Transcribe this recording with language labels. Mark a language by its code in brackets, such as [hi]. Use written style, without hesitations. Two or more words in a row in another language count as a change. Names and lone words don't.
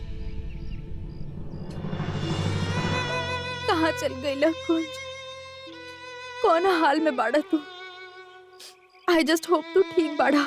[bho] कहाँ चल गई कुंज? कौन हाल में बाड़ा तू? [en] I just hope [bho] तू ठीक बाड़ा।